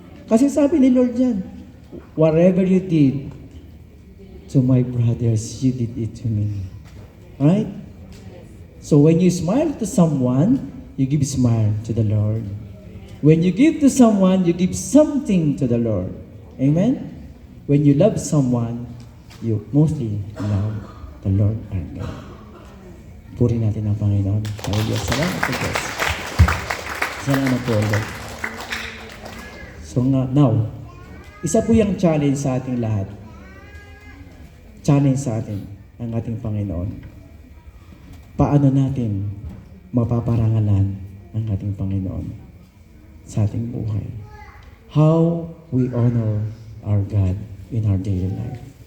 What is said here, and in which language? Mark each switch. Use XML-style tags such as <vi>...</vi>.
<tl>Kasi sabi ni Lord yan,</tl> <en>whatever you did to my brothers, you did it to me. Right? So when you smile to someone, you give smile to the Lord. When you give to someone, you give something to the Lord. Amen? When you love someone, you mostly love the Lord our God.</en> <tl>Puri natin ang Panginoon. Hallelujah. Salamat po, Diyos. Salamat po, Lord. So now, isa po yung challenge sa ating lahat. Challenge sa atin, ang ating Panginoon. Paano natin mapaparangalan ang ating Panginoon sa ating buhay?</tl> <en>How we honor our God in our daily life.</en>